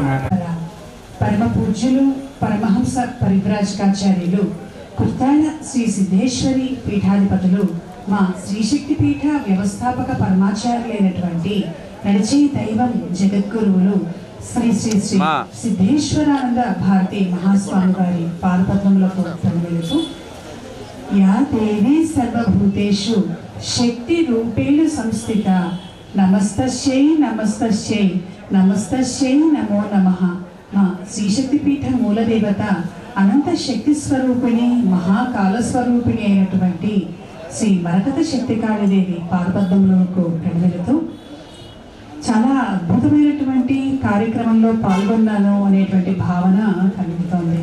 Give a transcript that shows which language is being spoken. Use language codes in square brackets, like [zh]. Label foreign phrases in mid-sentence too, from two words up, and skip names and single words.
[te] పరమ పూజ్యులు పరమహంస పరివ్రాజకాచార్యులు కుర్తాల శ్రీ సిద్ధేశ్వరి పీఠాధిపతులు మా శ్రీశక్తి పీఠ వ్యవస్థాపక పరమాచార్యులైనటువంటి నడిచే దైవం జగద్గురువులు శ్రీ శ్రీ శ్రీ సిద్ధేశ్వరానంద భారతీ మహాస్వామి వారి పాదపద్మములకు ప్రణమిలుతూ [sa] या देवी सर्वभूतेषु शक्ति रूपेण संस्थिता नमस्तस्यै नमस्तस्यै నమస్తశ్చై నమో నమః. [te] మా శ్రీశక్తిపీఠ మూలదేవత అనంత శక్తి స్వరూపిణి మహాకాలస్వరూపిణి అయినటువంటి శ్రీ మరకత శక్తికాళీదేవి పాదపద్మంలోకి వెళ్ళుతూ చాలా అద్భుతమైనటువంటి కార్యక్రమంలో పాల్గొన్నాను అనేటువంటి భావన కలుగుతోంది.